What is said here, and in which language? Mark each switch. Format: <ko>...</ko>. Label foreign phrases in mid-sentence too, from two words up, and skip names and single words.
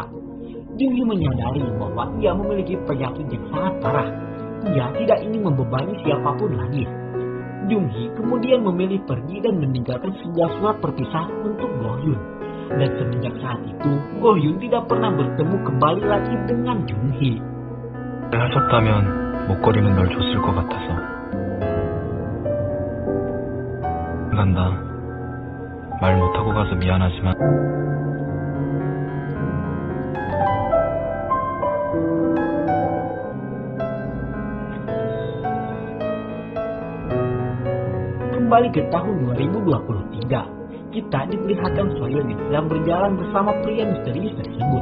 <id>Jung-hee menyadari bahwa ia memiliki penyakit yang sangat parah. Ia tidak ingin membebani siapapun lagi. Jung-hee kemudian memilih pergi dan meninggalkan sebuah surat perpisahan untuk Go-hyun. Dan semenjak saat itu, Go-hyun tidak pernah bertemu kembali lagi dengan Jung-hee.</id> <ko>하셨다면 목걸이는 널 줬을 것 같아서. 간다. 말 못하고 가서 미안하지만.</ko> <id>Kembali ke tahun 2023, kita diperlihatkan Soyeon yang sedang berjalan bersama pria misterius tersebut.</id>